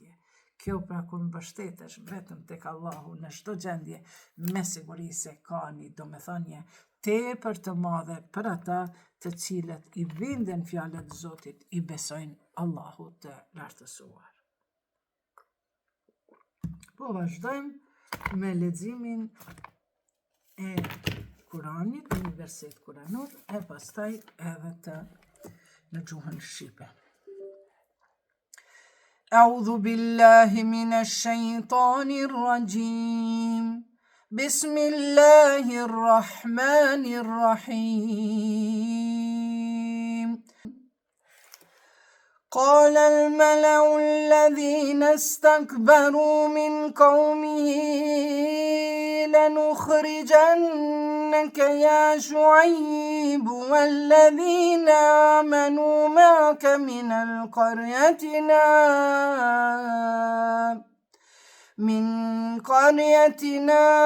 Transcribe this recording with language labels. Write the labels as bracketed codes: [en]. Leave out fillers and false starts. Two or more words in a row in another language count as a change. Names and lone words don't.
[sq] Kjo pra kur mbështetesh vetëm tek Allahu në çdo gjendje, me siguri se ka një domethënie tepër të madhe për ata të cilët i binden fjalët e Zotit, i besojnë Allahut të lartësuar. Po vazhdojmë me leximin e Kuranit, një verset kuranor, e pastaj edhe në gjuhën shqipe. [ar] أعوذ بالله من الشيطان الرجيم Bismillahirrahmanirrahim. قال الملأ الذين استكبروا من قومه لنخرجنك يا شعيب والذين آمنوا معك من قريتنا